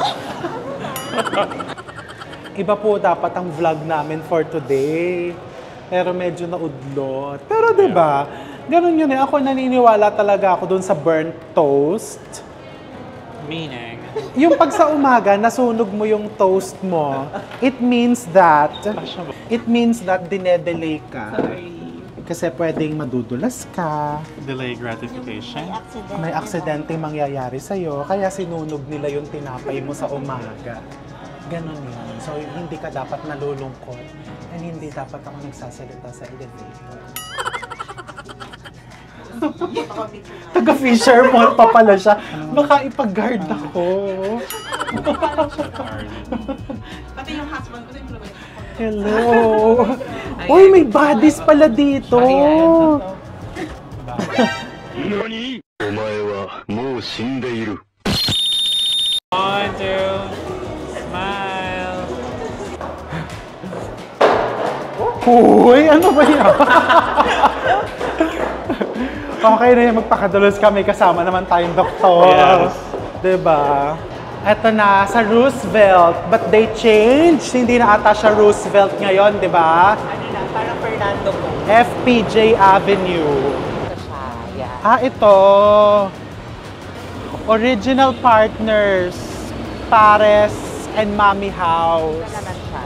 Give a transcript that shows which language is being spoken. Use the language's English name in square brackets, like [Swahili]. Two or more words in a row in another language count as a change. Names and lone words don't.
[Filipino] Iba po dapat ang vlog namin for today. Pero medyo naudlot. Pero 'di ba? Ganun yun eh. Ako naniniwala talaga ako dun sa burnt toast. Meaning? Yung pag sa umaga, nasunog mo yung toast mo, [English] it means that [Filipino] dinedelay ka. Kasi pwedeng madudulas ka, [English] Delay gratification? [Filipino] may aksidente mangyayari sa'yo, kaya sinunog nila yung tinapay mo sa umaga. Ganon yun. So, hindi ka dapat nalulungkot and hindi dapat ako nagsasalita sa elevator. Taga Fisher Mall pa pala siya. Baka ipag-guard ako. Pati yung husband ko din. Hello! Uy, may bodies pala dito! [Japanese] 何お前はもう死んでいる。 [Filipino] 1, 2, smile. Uy, ano ba yan? Okay na yan, magpakadulos kami kasama naman tayong doktor. Yes. Diba? Eto na, sa Roosevelt. [English] But they changed. [Filipino] Hindi na ata siya Roosevelt ngayon, di ba? Ano na, parang Fernando po. FPJ Avenue. Ito siya, yeah. Ah, ito. [English] Original partners. [Filipino] Pares and Mommy House. Wala naman siya.